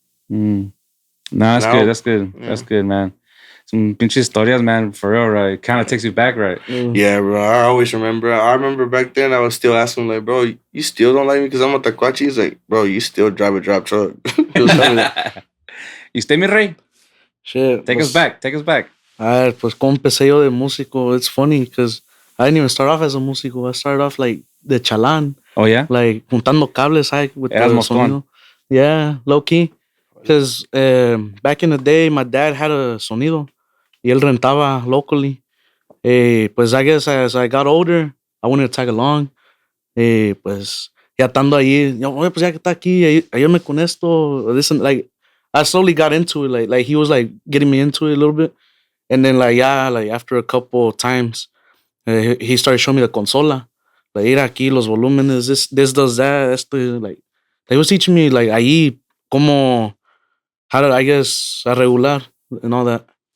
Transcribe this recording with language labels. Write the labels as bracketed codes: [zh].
[en] No, that's good. That's good. Yeah. That's good, man. Some pinche historias, man, for real, right? Kind of takes you back, right? Yeah, bro. I always remember. I remember back then, I was still asking, like, bro, you still don't like me because I'm a Tacuachi? He's like, bro, you still drive a drop truck. He was telling me that. You stay, [es] mi rey? [en] Shit. Take us back. Take us back. [es] Pues como empecé yo de músico. [en] It's funny because I didn't even start off as a músico. I started off like [es] de chalán. [en] Oh, yeah? [es] Like juntando cables, with Eras [en] the [es] Moskeando. [en] sonido. Yeah, low key. Because back in the day, my dad had a sonido. [es] Y él rentaba [en] locally. Pues I guess as I got older, I wanted to tag along. [es] Pues ya estando ahí, oye, pues ya que está aquí, ayúdame con esto. [en] This and, like, I slowly got into it. Like he was like getting me into it a little bit. And then like after a couple times, he started showing me the consola. Like, [es] mira aquí los volúmenes, [en] this does that. Esto, like he was teaching me like [es] ahí como [en] how to, I guess, a regular and all that.